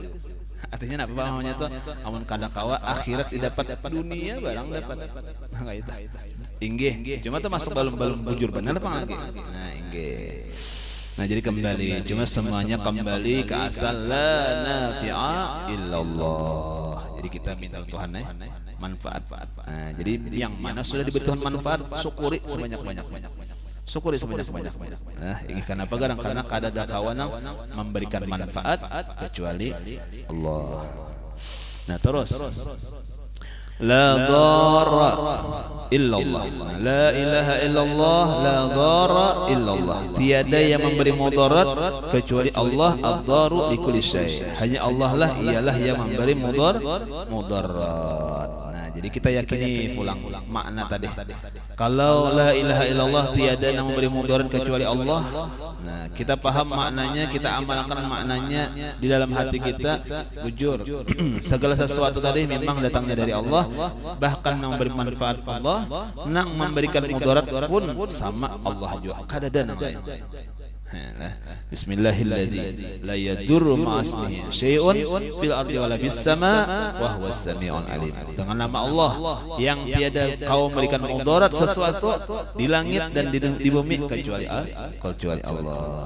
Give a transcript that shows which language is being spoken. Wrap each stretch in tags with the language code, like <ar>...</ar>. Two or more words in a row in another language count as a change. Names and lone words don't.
<bjn>Artinya apa namanya tuh amun kada kawa akhirat didapat dunia barang dapat. Nah itu. Inggih. Cuma tuh masuk balum-balum bujur benar apa lagi? Nah inggih. Nah jadi kembali, cuma semuanya kembali ke asal</bjn> <ar>لا نافع إلا الله.</ar> <bjn>Jadi kita minta Tuhan manfaat. Nah, jadi yang mana sudah diberi Tuhan manfaat, syukuri sebanyak-banyak. Syukuri sebanyak-banyak. Nah, ini kenapa garang? Karena kada ada kawan yang memberikan manfaat kecuali Allah. Nah terus</bjn> <ar>لا ضار إلا الله، لا إله إلا الله، لا ضار إلا الله,</ar> <bjn>tiada yang memberi mudarat kecuali Allah.</bjn> <ar>الضار لكل شيء',</ar> <bjn>hanya Allah lah ialah yang memberi mudarat. Nah jadi kita yakini pulang makna tadi. Kalau</bjn> <ar>لا إله إلا الله</ar> <bjn>tiada yang memberi mudarat kecuali Allah, nah kita paham maknanya, kita amalkan maknanya di dalam hati kita. Bujur segala sesuatu tadi memang datangnya dari Allah, bahkan yang memberi manfaat Allah, nang memberikan mudarat pun sama Allah juga. Kada ada nama lain.</bjn> <ar>بسم الله الذي لا يضر مع اسمه شيء في الأرض ولا في السماء وهو السميع العليم.</ar> <bjn>Dengan nama Allah yang tiada kau memberikan mudarat sesuatu di langit dan di bumi kecuali Allah.</bjn>